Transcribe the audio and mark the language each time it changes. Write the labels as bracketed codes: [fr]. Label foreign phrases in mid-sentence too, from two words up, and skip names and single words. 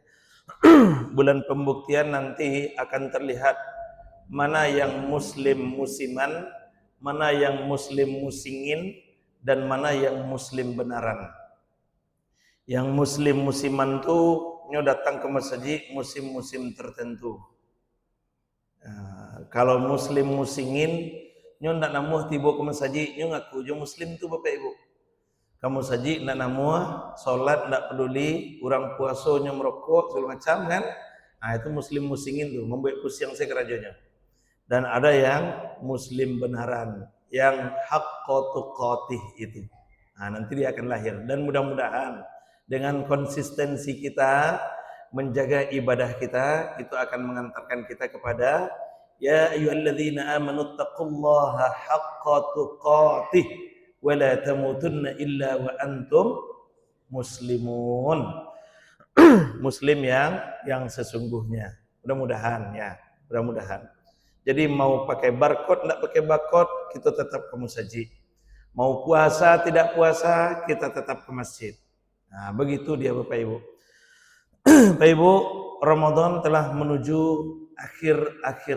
[id] Bulan pembuktian nanti akan terlihat mana yang muslim musiman, mana yang muslim musingin, dan mana yang muslim benaran. Yang muslim musiman tuh nyo datang ke masjid musim-musim tertentu. [min] Kalau muslim musingin nyo ndak namuh tiba ke masjid nyo ngaku jo muslim tuh Bapak Ibu. [id] Kamu saji nak namuah, solat nak peduli, orang puasanya merokok segala macam kan? Nah itu muslim musingin tuh, membuat pusing saya kerajanya. Dan ada yang muslim benaran, yang [ar] حق تقاته [id] itu. Nah nanti dia akan lahir dan mudah-mudahan dengan konsistensi kita menjaga ibadah kita itu akan mengantarkan kita kepada [ar] يا أيها الذين آمنوا اتقوا الله حق تقاته ولا تموتن إلا وأنتم مسلمون. [id] Muslim yang sesungguhnya. Mudah-mudahan ya, mudah-mudahan. Jadi mau pakai barcode enggak pakai barcode kita tetap ke masjid. Mau puasa tidak puasa kita tetap ke masjid. Nah, begitu dia Bapak Ibu. Bapak Ibu, Ramadan telah menuju akhir-akhir.